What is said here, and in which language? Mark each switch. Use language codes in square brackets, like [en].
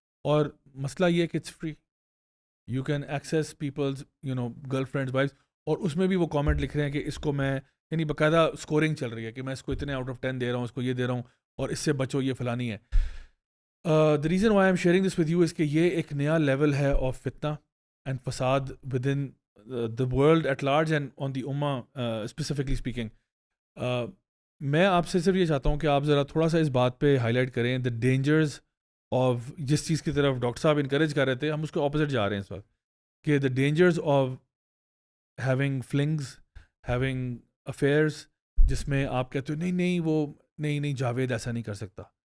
[ur] اور مسئلہ یہ ہے کہ [en] it's free, you can access people's girlfriends, wives, [ur] اور اس میں بھی وہ کامنٹ لکھ رہے ہیں کہ اس کو میں, یعنی باقاعدہ اسکورنگ چل رہی ہے کہ میں اس کو اتنے آؤٹ آف 10 دے رہا ہوں, اس کو یہ دے رہا ہوں, اور اس سے بچو, یہ فلانی ہے. [en] the reason why I am sharing this with you is [ur] کہ یہ ایک نیا لیول ہے [en] Of فتنہ and فساد within the world at large and on the ummah specifically speaking. [ur] میں آپ سے صرف یہ چاہتا ہوں کہ آپ ذرا تھوڑا سا اس بات پہ ہائی لائٹ کریں [en] the dangers of [ur] جس چیز کی طرف ڈاکٹر صاحب انکریج کر رہے تھے, ہم اس کے اپوزٹ جا رہے ہیں اس وقت, کہ [en] the dangers of having flings, having affairs, [ur] جس میں آپ کہتے ہو نہیں وہ نہیں جاوید ایسا نہیں کر سکتا.